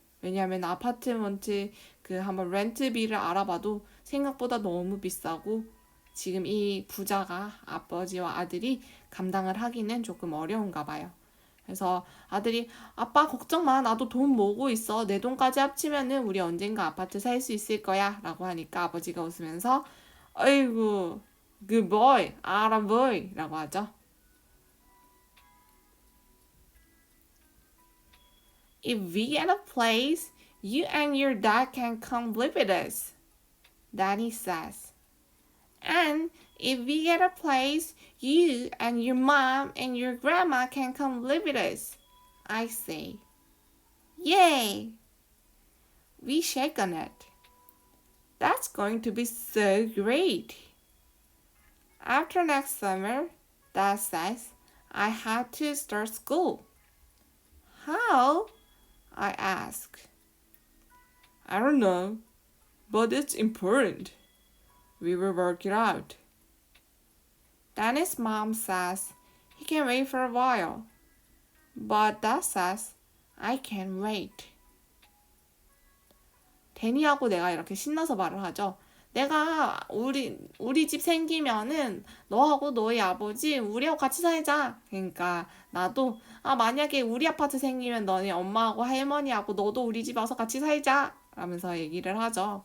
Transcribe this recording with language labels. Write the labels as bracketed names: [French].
[Korean] 왜냐하면 아파트먼트 한번 렌트비를 알아봐도 생각보다 너무 비싸고 지금 이 부자가 아버지와 아들이 감당을 하기는 조금 어려운가 봐요. 그래서 아들이 아빠 걱정 마, 나도 돈 모으고 있어, 내 돈까지 합치면은 우리 언젠가 아파트 살 수 있을 거야 라고 하니까 아버지가 웃으면서 아이고 [English] good boy, attaboy [Korean] 라고 하죠. [English] If we get a place, you and your dad can come live with us, Danny says. And if we get a place, you and your mom and your grandma can come live with us, I say. Yay! We shake on it. That's going to be so great. After next summer, Dad says, I have to start school. How? I ask. I don't know, but it's important. We will work it out. Danny's mom says he can wait for a while, but Dad says I can't wait. [Korean] 데니하고 내가 이렇게 신나서 말을 하죠. 내가 우리 집 생기면은 너하고 너희 아버지 우리하고 같이 살자. 그러니까 나도 만약에 우리 아파트 생기면 너네 엄마하고 할머니하고 너도 우리 집 와서 같이 살자 라면서 얘기를 하죠.